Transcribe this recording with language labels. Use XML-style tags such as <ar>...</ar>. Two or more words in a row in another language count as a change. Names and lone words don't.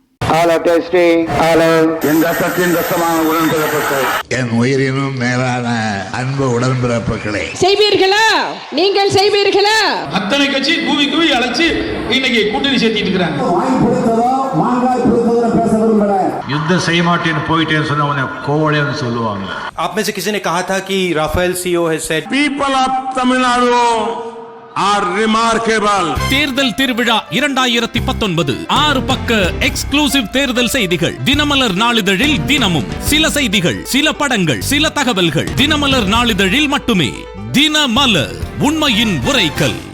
<ta>என் உயிரினும் மேலான அன்பு உடன்பிறப்புகளே, செய்வீர்களா? நீங்கள் செய்வீர்களா? அத்தனை கட்சி கூவி கூவி அழைச்சு இன்னைக்கு கூட்டணி சேர்த்திட்டு இருக்காங்க. युद्ध செய்ய மாட்டேன்னு போயிட்டேன்னு சொன்ன உடனே கோவளைன்னு சொல்லுவாங்க.</ta> <hi>आप में से किसी ने कहा था कि राफेल</hi> <en>CEO has said People of Tamil Nadu are remarkable.</en> <ta>தேர்தல் திருவிழா 2019 6 பக்க எக்ஸ்க்ளூசிவ் தேர்தல் செய்திகள். தினமலர் நாளிதழில் தினமும் சில செய்திகள், சில படங்கள், சில தகவல்கள். தினமலர் நாளிதழில் மட்டுமே. தினமலர், உண்மையின் உரைக்கல்.</ta>